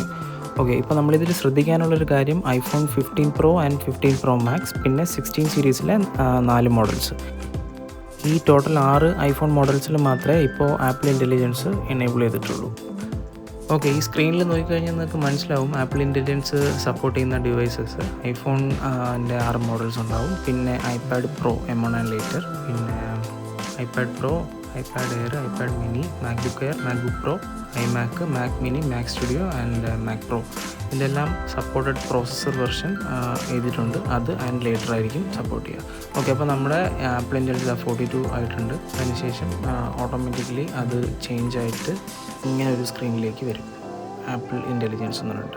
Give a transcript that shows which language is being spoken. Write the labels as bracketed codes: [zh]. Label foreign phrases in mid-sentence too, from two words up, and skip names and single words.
[ml] ഓക്കെ, ഇപ്പോൾ നമ്മളിതിൽ ശ്രദ്ധിക്കാനുള്ളൊരു കാര്യം iPhone 15 Pro ആൻഡ് 15 Pro Max പിന്നെ 16 സീരീസിലെ 4 മോഡൽസ്, ഈ ടോട്ടൽ 6 ഐഫോൺ മോഡൽസിൽ മാത്രമേ ഇപ്പോൾ ആപ്പിൾ ഇൻ്റലിജൻസ് എനേബിൾ ചെയ്തിട്ടുള്ളൂ. ഓക്കെ, ഈ സ്ക്രീനിൽ നോക്കിക്കഴിഞ്ഞാൽ നിങ്ങൾക്ക് മനസ്സിലാവും ആപ്പിൾ ഇൻ്റലിജൻസ് സപ്പോർട്ട് ചെയ്യുന്ന ഡിവൈസസ് ഐഫോണിൻ്റെ 6 മോഡൽസ് ഉണ്ടാവും. പിന്നെ iPad Pro M1 [en] and later, [ml] പിന്നെ iPad Pro, iPad Air, iPad mini, MacBook Air, MacBook Pro, iMac, Mac mini, Mac Studio ആൻഡ് Mac Pro. ഇതെല്ലാം [en] supported processor version [ml] എഴുതിയിട്ടുണ്ട്. അത് [en] and later [ml] ആയിരിക്കും സപ്പോർട്ട് ചെയ്യുക. ഓക്കെ, അപ്പോൾ നമ്മുടെ ആപ്പിൾ ഇൻ്റലിജൻസ് 42 ആയിട്ടുണ്ട്. അതിനുശേഷം ഓട്ടോമാറ്റിക്കലി അത് ചേഞ്ച് ആയിട്ട് ഇങ്ങനെ ഒരു സ്ക്രീനിലേക്ക് വരും, ആപ്പിൾ ഇൻ്റലിജൻസ് എന്ന് പറഞ്ഞിട്ട്.